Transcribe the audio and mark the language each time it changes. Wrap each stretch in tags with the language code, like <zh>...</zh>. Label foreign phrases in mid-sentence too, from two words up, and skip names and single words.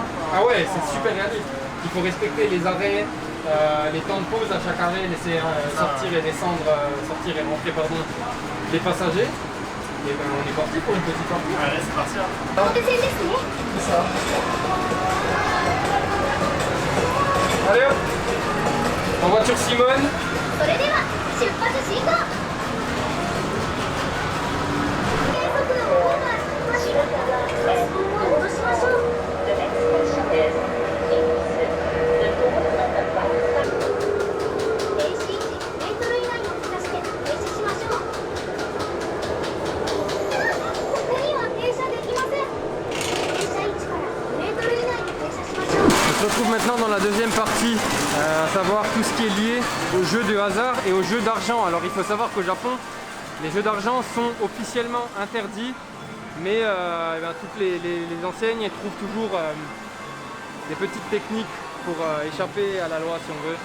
<fr>Ah ouais, c'est super réaliste. Il faut respecter les arrêts, les temps de pause à chaque arrêt, laisser sortir et descendre, sortir et rentrer, pardon, les passagers. Et ben on est parti pour une petite partie. Allez, c'est parti. Hein. C'est ça. Allez hop. En voiture Simone.</fr> <ja>それでは出発進行計速度をオーバーしていましょうガス分を戻しましょう停止位置メートル以内を目指して停止しましょうここには停車できません停車位置からメートル以内に停車しましょう</ja> <fr>On se retrouve maintenant dans la deuxième partie, à savoir tout ce qui est lié aux jeux de hasard et aux jeux d'argent. Alors il faut savoir qu'au Japon, les jeux d'argent sont officiellement interdits, mais toutes les enseignes elles trouvent toujours des petites techniques pour échapper à la loi si on veut.</fr>